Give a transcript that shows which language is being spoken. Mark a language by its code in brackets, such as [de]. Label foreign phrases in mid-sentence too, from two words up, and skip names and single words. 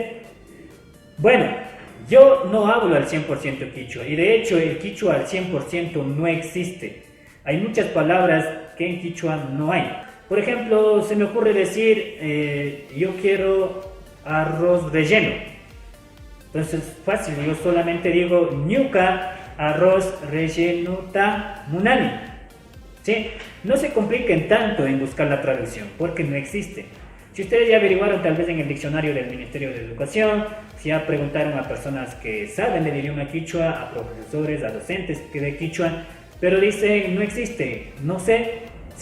[es] Bueno, yo no hablo al 100% quichua y de hecho el quichua al 100% no existe. Hay muchas palabras que en quichua no hay. Por ejemplo, se me ocurre decir, yo quiero arroz relleno. Entonces, fácil, yo solamente digo [qu] Ñuka arroz relleno ta munani. [es] ¿Sí? No se compliquen tanto en buscar la traducción, porque no existe. Si ustedes ya averiguaron tal vez en el diccionario del Ministerio de Educación, si ya preguntaron a personas que saben del idioma quichua, a profesores, a docentes de quichua, pero dicen no existe, no sé.